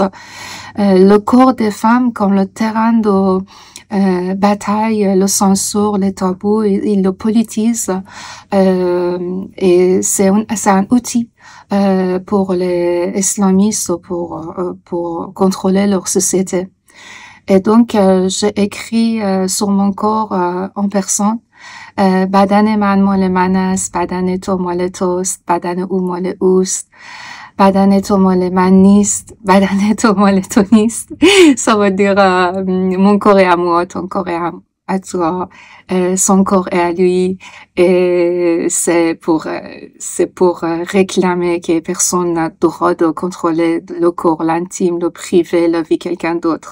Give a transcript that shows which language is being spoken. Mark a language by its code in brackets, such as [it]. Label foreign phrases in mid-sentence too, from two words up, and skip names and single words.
[fr] Le corps des femmes comme le terrain de bataille, le censure, les tabous, ils le politisent et c'est un outil pour les islamistes pour contrôler leur société. Et donc j'ai écrit sur mon corps en personne. [fa] بدن مال من است، بدن تو مال توست، بدن او مال اوست، بدن تو مال من نیست، بدن تو مال تو نیست. [fr] Ça veut dire mon corps est à moi, ton corps est à toi, son corps est à lui, et c'est pour réclamer que personne n'a le droit de contrôler le corps, l'intime, le privé, la vie de quelqu'un d'autre.